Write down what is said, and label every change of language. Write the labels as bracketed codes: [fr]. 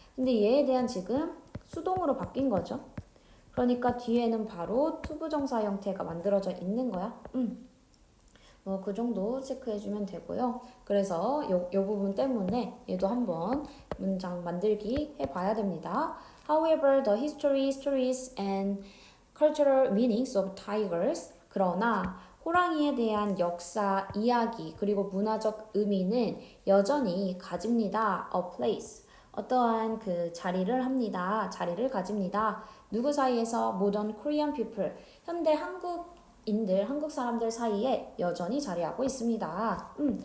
[ko] 근데 얘에 대한 지금 수동으로 바뀐 거죠. 그러니까 뒤에는 바로 투부정사 형태가 만들어져 있는 거야. 뭐 그 정도 체크해주면 되고요. 그래서 요 부분 때문에 얘도 한번 문장 만들기 해봐야 됩니다. [en] However, the history, stories, and cultural meanings of tigers. [ko] 그러나 호랑이에 대한 역사, 이야기, 그리고 문화적 의미는 여전히 가집니다. [en] A place. [ko] 어떠한 그 자리를 합니다. 자리를 가집니다. 누구 사이에서? [en] Modern Korean people. [ko] 현대 한국 사람들 사이에 여전히 자리하고 있습니다.